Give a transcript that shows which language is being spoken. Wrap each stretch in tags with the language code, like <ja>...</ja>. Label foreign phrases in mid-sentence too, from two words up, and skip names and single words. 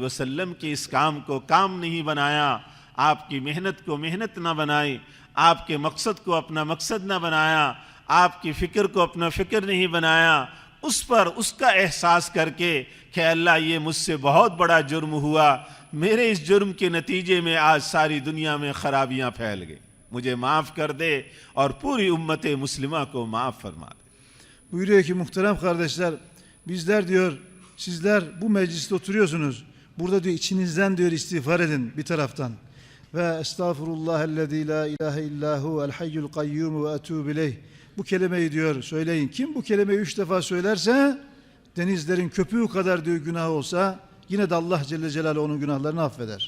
<hi>वसल्लम के इस काम को काम नहीं बनाया, आपकी मेहनत को मेहनत न बनाई, आपके मकसद को अपना मकसद न बनाया, आपकी फ़िक्र को अपना फ़िक्र नहीं बनाया, उस पर उसका एहसास करके कि अल्लाह ये मुझसे बहुत बड़ा जुर्म हुआ, मेरे इस जुर्म के नतीजे में आज सारी दुनिया में ख़राबियाँ फैल गई, मुझे माफ़ कर दे और पूरी उम्मत मुस्लिमा को माफ़ फरमा दे।</hi> <tr>Buyuruyor ki muhterem kardeşler, bizler diyor, sizler bu mecliste oturuyorsunuz. Burada diyor içinizden diyor istiğfar edin bir taraftan. Ve</tr> <ar>أستغفر الله الذي لا إله إلا هو الحي القيوم وأتوب إليه.</ar> <tr>Bu kelimeyi diyor söyleyin. Kim bu kelimeyi 3 defa söylerse denizlerin köpüğü kadar diyor günah olsa yine de</tr> <ar>الله جل جلاله</ar> <tr>onun günahlarını affeder.</tr>